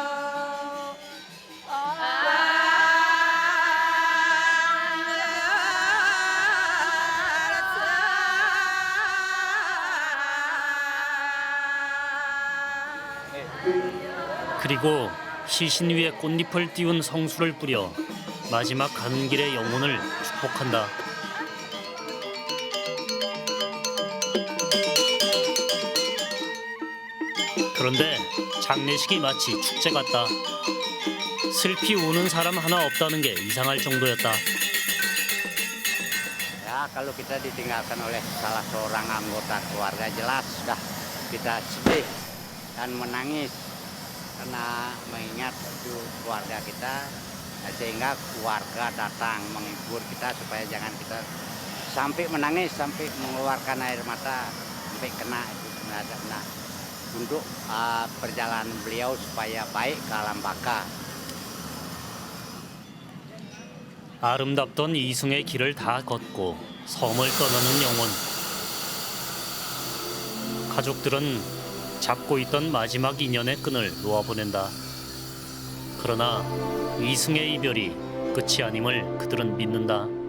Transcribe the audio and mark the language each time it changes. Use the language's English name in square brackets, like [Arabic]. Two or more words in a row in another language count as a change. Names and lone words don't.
[Korean] 그리고 시신 위에 꽃잎을 띄운 성수를 뿌려 마지막 가는 길의 영혼을 축복한다. 그런데 장례식이 마치 축제 같다. 슬피 우는 사람 하나 없다는 게 이상할 정도였다. [Indonesian] Ya, kalau kita ditinggalkan oleh salah seorang anggota keluarga jelas sudah kita sedih dan menangis karena mengingat itu keluarga kita, sehingga keluarga datang menghibur kita supaya jangan kita sampai menangis, sampai mengeluarkan air mata, sampai kena itu nah, untuk perjalanan beliau supaya baik ke alam baka. [Korean] 아름답던 이승의 길을 다 걷고 섬을 떠나는 영혼. 가족들은 잡고 있던 마지막 인연의 끈을 놓아보낸다. 그러나 이승의 이별이 끝이 아님을 그들은 믿는다.